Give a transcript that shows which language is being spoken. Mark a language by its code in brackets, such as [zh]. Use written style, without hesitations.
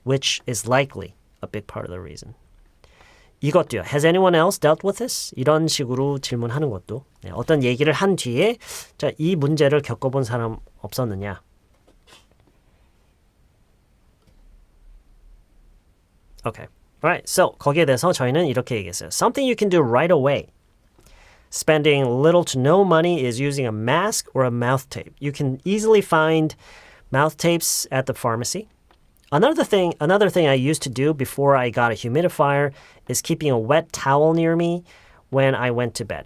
[en] Which is likely a big part of the reason. [ko] 이것도요. [en] Has anyone else dealt with this? [ko] 이런 식으로 질문하는 것도 어떤 얘기를 한 뒤에 자, 이 문제를 겪어본 사람 없었느냐? [en] Okay. Alright. [ko] So 거기에 대해서 저희는 이렇게 얘기했어요. [en] Something you can do right away. Spending little to no money is using a mask or a mouth tape. You can easily find mouth tapes at the pharmacy. Another thing I used to do before I got a humidifier is keeping a wet towel near me when I went to bed.